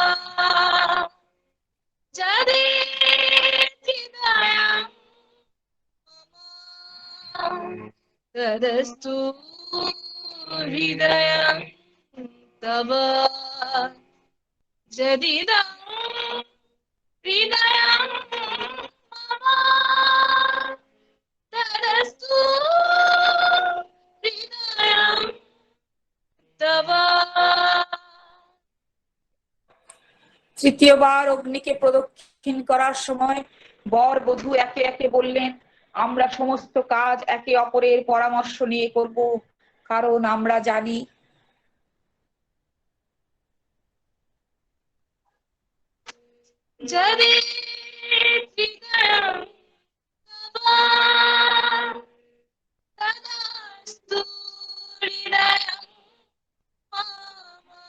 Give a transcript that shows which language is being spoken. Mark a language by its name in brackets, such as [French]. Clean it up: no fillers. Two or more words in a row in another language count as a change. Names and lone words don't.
[Sanskrit] जदि हृदयं मम तदस्तु हृदयं तव जदिदं हृदयं मम तदस्तु हृदयं तव। [Bangla] তৃতীয়বার অগ্নিকে প্রদক্ষিণ করার সময় বর বধূ একে একে বললেন, আমরা সমস্ত কাজ একে অপরের পরামর্শ নিয়ে করব, কারণ আমরা জানি [Sanskrit] जदि हृदयं तव तदस्तु हृदयं मम